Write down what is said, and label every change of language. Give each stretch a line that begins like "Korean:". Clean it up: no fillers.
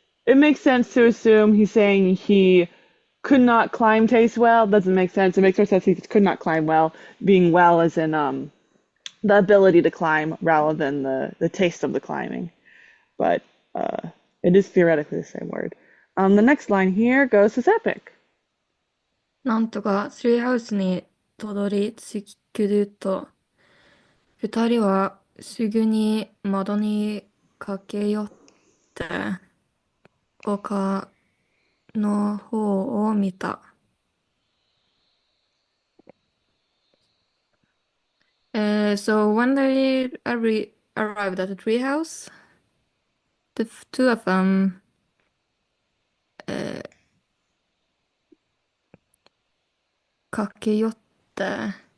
English: it makes sense to assume he's saying he could not climb taste well. Doesn't make sense. It makes more sense he could not climb well, being well as in the ability to climb rather than the taste of the climbing. But it is theoretically the same word. The next line here goes to Epic.
Japanese: なんとかツリーハウスにたどり着くと、二人はすぐに窓に駆け寄って、丘の方を見た。
English: So when they arrived at the treehouse, the two of them uh, 駆け寄って、